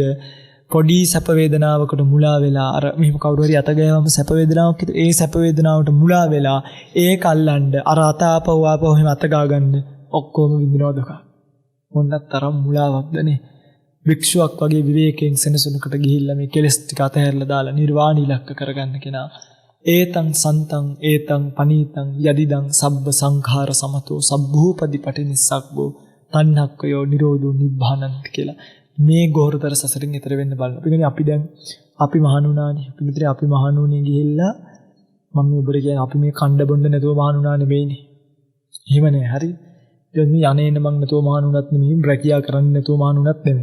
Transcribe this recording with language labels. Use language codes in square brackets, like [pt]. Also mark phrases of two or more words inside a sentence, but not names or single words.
[si] පොඩි සැප වේදනාවකට මුලා වෙලා අර මෙහෙම කවුරු හරි අත ගෑවම සැප වේදනාවක් හිත ඒ සැප වේදනාවට මුලා වෙලා ඒක අල්ලන්න අර අත ආපහු එහෙම අත ගාගන්න ඔක්කොම විඳිනවා දුක. මොන්නත් තරම් මුලාවක්දනේ. වික්ෂුවක් වගේ විවේකයෙන් සෙනසුනකට ගිහිල්ලා මේ කෙලස් ටික අතහැරලා දාලා නිර්වාණ ඉලක්ක කරගන්න කෙනා [pi] ඒතං සන්තං ඒතං පනීතං යදිදං සබ්බ සංඛාර සමතෝ සබ්බූපදි පටිනිස්සග්ගෝ තණ්හක්කයෝ නිරෝධෝ නිබ්බානන්ති [si] කියලා මේ ගෝරතර සසරින් ඈතර වෙන්න බලන්න. අපි මහණුණානේ. අපි මහණුණේ ගිහිල්ලා මම මේ ඔබට කියන්නේ අපි මේ කණ්ඩ බොණ්ඩ නැතුව මහණුණා නෙමෙයිනේ. එහෙම නෑ. හරි. දැන් මේ යන්නේන මං නැතුව මහණුණත් නෙමෙයි, රැකියා කරන්න නැතුව මහණුණත් නෙමෙයි.